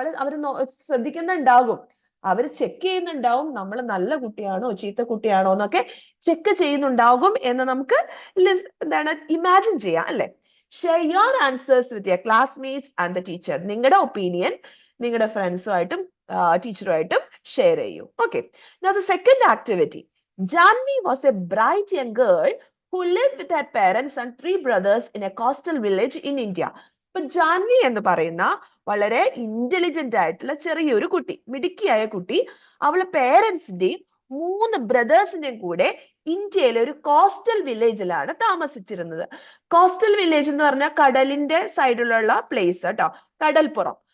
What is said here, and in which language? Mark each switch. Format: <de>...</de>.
<ml>അവർ ശ്രദ്ധിക്കുന്നുണ്ടാകും, അവർ check ചെയ്യുന്നുണ്ടാവും നമ്മൾ നല്ല കുട്ടിയാണോ ചീത്ത കുട്ടിയാണോ എന്നൊക്കെ ചെക്ക് ചെയ്യുന്നുണ്ടാകും എന്ന് നമുക്ക് ഇമാജിൻ ചെയ്യാം, അല്ലെ?</ml> <en>Share your answers with your classmates and the teacher.</en> <ml>നിങ്ങളുടെ ഒപ്പീനിയൻ നിങ്ങളുടെ ഫ്രണ്ട്സുമായിട്ടും ടീച്ചറുമായിട്ടും ഷെയർ ചെയ്യൂ.</ml> <en>Okay, now the second activity. Janvi was a bright young girl who lived with her parents and 3 brothers in a coastal village in India.</en> <ml>ഇപ്പൊ ജാൻവി എന്ന് പറയുന്ന വളരെ intelligent ആയിട്ടുള്ള ചെറിയൊരു കുട്ടി, മിടുക്കിയായ കുട്ടി, അവളെ പേരൻസിന്റെയും 3 ബ്രദേഴ്സിന്റെയും കൂടെ ഇന്ത്യയിലെ ഒരു കോസ്റ്റൽ വില്ലേജിലാണ് താമസിച്ചിരുന്നത്. കോസ്റ്റൽ വില്ലേജ് എന്ന് പറഞ്ഞാൽ കടലിന്റെ സൈഡിലുള്ള പ്ലേസ് കേട്ടോ, കടൽപ്പുറം.</ml>